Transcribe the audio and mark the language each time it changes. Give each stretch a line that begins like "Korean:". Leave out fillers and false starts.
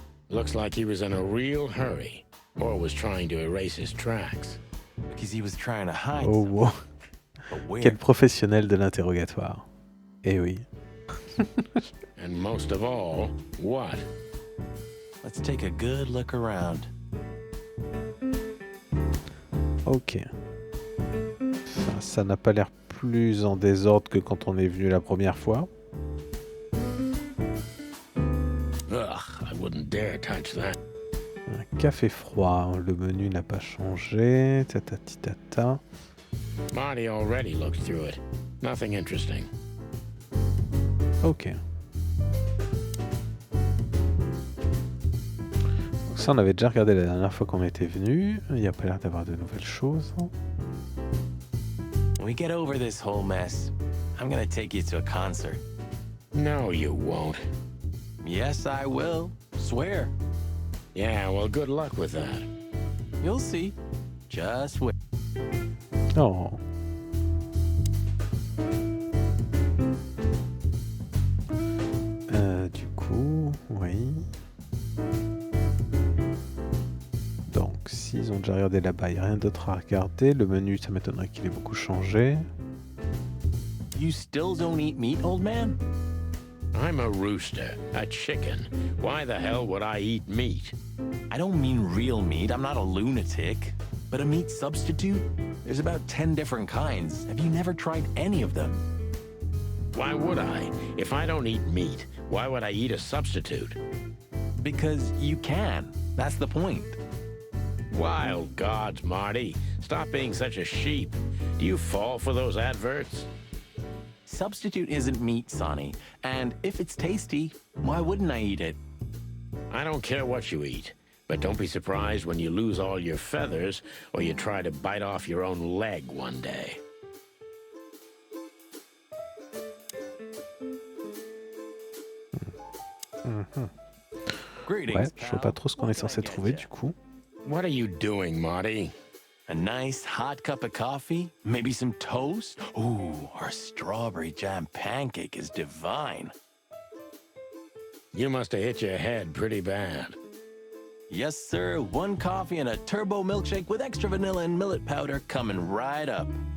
English: looks like he was in a real hurry, or was trying to erase his tracks. Because he was trying to hide Oh something. wow. But where?
French: Quel professionnel de l'interrogatoire. Eh oui.
English: And most of all, what? Let's take a good look around. Ok.
French: Ça n'a pas l'air plus en désordre que quand on est venu la première fois.
English: Ugh, I wouldn't dare touch that.
French: Un café froid, le menu n'a pas changé. Tatati tata.
English: Marty already looked through it. Nothing interesting. Ok.
French: Donc ça, on avait déjà regardé la dernière fois qu'on était venu. Il n'y a pas l'air d'avoir de nouvelles choses.
English: When we get over this whole mess, I'm gonna take you to a concert. No, you won't. Yes, I will. Swear. Yeah, well, good luck with that. You'll see. Just wait. Oh.
French: Du coup, oui. Donc, s'ils ont déjà regardé là-bas, il n'y a rien d'autre à regarder. Le menu, ça m'étonnerait qu'il ait beaucoup changé.
English: You still don't eat meat, old man? I'm a rooster, a chicken. Why the hell would I eat meat? I don't mean real meat. I'm not a lunatic. But a meat substitute? There's about 10 different kinds. Have you never tried any of them? Why would I? If I don't eat meat, why would I eat a substitute? Because you can. That's the point. Wild gods, Marty. Stop being such a sheep. Do you fall for those adverts? Substitute isn't meat, Sonny. And if it's tasty, why wouldn't I eat it? I don't care what you eat, but don't be surprised when you lose all your feathers or you try to bite off your own leg one day.
French: Ouais, je vois pas trop ce qu'on est censé trouver du coup.
English: What are you doing, Marty? A nice hot cup of coffee? Maybe some toast? Ooh, our strawberry jam pancake is divine. You must have hit your head pretty bad. Yes, sir. One coffee and a turbo milkshake with extra vanilla and millet powder coming right up.